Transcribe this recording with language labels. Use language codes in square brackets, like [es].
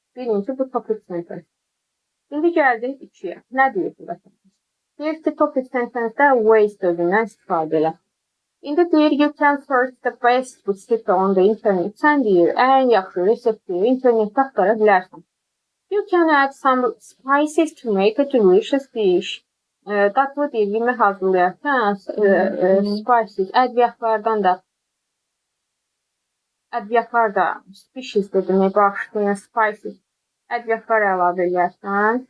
[az] Birinci bu topic sentence. İndi gəldik 2-yə. Nə deyir bu vətəndaş? Deyir ki, topic sentencedə ways sözündən istifadə elə. İndi deyir, [en] you can search the best recipe on the internet. [az] Sən deyir, ən yaxşı resepti internetdə axtara bilərsən. [en] You can add some spices to make a delicious dish. [az] Dadlı deyir, yemək hazırlayarkən spices, ədviyyatlar da species demək bağışlayın, spices, ədviyyatlar əlavə edərsən.